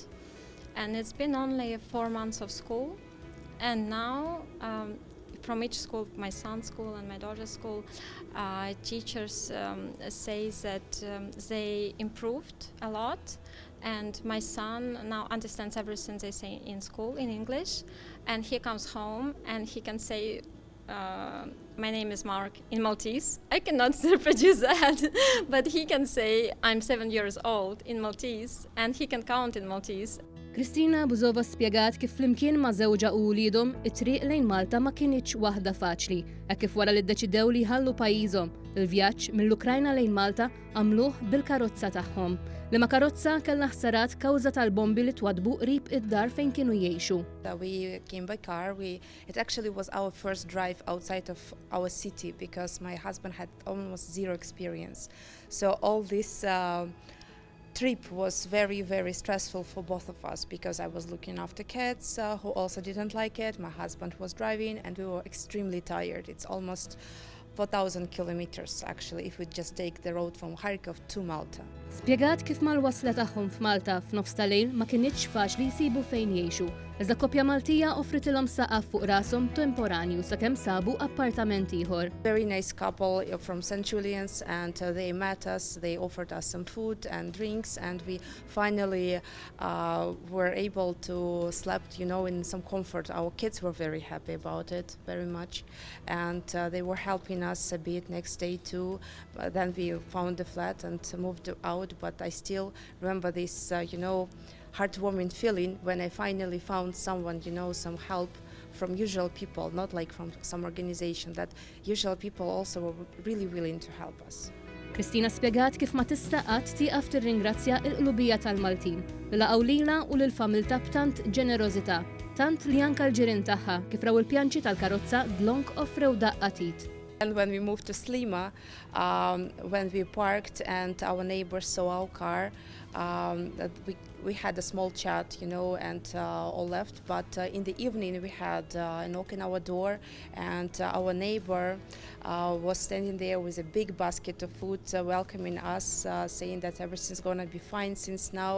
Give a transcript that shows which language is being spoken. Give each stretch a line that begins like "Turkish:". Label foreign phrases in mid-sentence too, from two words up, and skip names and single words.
English: And it's been only 4 months of school, and now from each school, my son's school and my daughter's school, teachers say that they improved a lot, and my son now understands everything they say in school in English, and he comes home and he can say, my name is Mark in Maltese. I cannot reproduce that, but he can say I'm 7 years old in Maltese, and he can count in Maltese.
Maltese: Kristina Buzova spjegat kif flimkien ma' żewġa u wulidhom it-triq lejn Malta ma kienitx waħda faċli, hekk kif wara li ddeċidew li jħallu pajjiżhom. Il-vjaġġ mill-Ukrajna lejn Malta għamluh bil-karozza tagħhom. Li ma' karozza kellha ħsarat kawża tal-bombi li twadbu qrib id-dar fejn kienu jgħixu.
English: We came by car. It actually was our first drive outside of our city because my husband had almost zero experience. So all this trip was very, very stressful for both of us because I was looking after kids who also didn't like it. My husband was driving and we were extremely tired. It's almost 4,000 kilometers actually if we just take the road from Kharkiv to Malta.
Maltese: Spjegat kif mal-wasla tagħhom f'Malta f'nofs tal-lejl ma kienitx faċli jsibu fejn jgħixu. Iżda koppja Maltija offritilhom saqaf fuq rashom temporanju sakemm sabu appartament ieħor.
English: Very nice couple from St. Julian's, and they met us. They offered us some food and drinks, and we finally were able to sleep, in some comfort. Our kids were very happy about it, very much, and they were helping us a bit next day too. But then we found a flat and moved out. But I still remember this, heartwarming feeling when I finally found someone, some help from usual people, not like from some organization, that usual people also were really willing to help us.
Maltese: Kristina spjegat kif ma tista' qatt tieqaf tirringrazzja l-qlubija tal-Maltin li laqgħu lilha u lill-familta b'tant ġenerożità, tant li anke l-ġirien tagħha kif raw il-pjanċi tal-karozza dlonk offrew daqqatit.
English: And when we moved to Slima, when we parked and our neighbors saw our car, we had a small chat, and all left. But in the evening we had a knock on our door, and our neighbor was standing there with a big basket of food welcoming us, saying that everything's going to be fine since now.